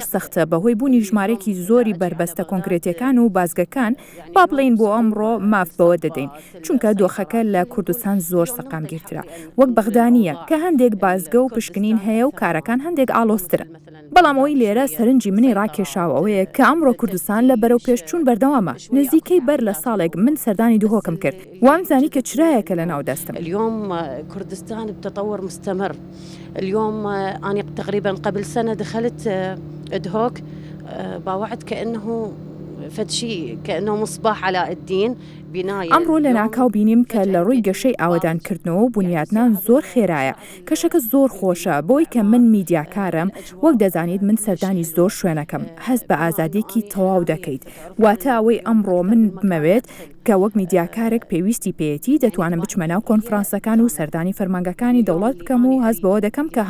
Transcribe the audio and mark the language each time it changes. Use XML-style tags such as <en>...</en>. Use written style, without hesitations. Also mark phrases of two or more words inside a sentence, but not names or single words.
<ckb>سەختە بەهۆی بوونی ژمارەی زۆری بربەستە کۆنکرێتەکان و بازگەکان با بڵین بۆ ئەمڕۆ ماف بەوە دەدەین چونکە دۆخەکە لە کوردستان زۆر سەقامگیرترا وەک بەغدانیە کە هەندێک بازگە و پشکنین هەیە و کارەکان هەندێک ئالۆسترە بەڵام ئەوی لێرە سەرنجی منی ڕاکێشاوەوەیە کە ئەمڕۆ کوردستان لە بەرەو پێشچوون بەردەوامە نزیکەی بەر لە ساڵێک من سەردانی دووهۆکم کرد وامزانی کە چرایەکە لە ناو دەستم</ckb> <ar>اليوم كردستان بتطور مستمر اليوم أنا تقريبا قبل سنة دخلت ادهوك باوعد كأنه فد شيء كأنه مصباح علاء الدين</ar> <ckb>ئەمڕۆ لە ناکاو بینیم کە لە ڕووی گەشەی ئاوادانکردنەوە و بنیادنان زۆر خێرایە کەشەکە زۆر خۆشە بۆی کە من میدیاکارم وەک دەزانیت من سەردانی زۆر شوێنەکەم هەست بە ئازادیەکی تەواو دەکەیت واتە ئەوەی ئەمڕۆ من بمەوێت کە وەک میدیاکارێک پێویستی پێیەتی دەتوانم بچمە ناو کۆنفرانسەکان و سەردانی فەرمانگەکانی دەوڵات بکەم و هەست بەوە دەکەم کە</ckb>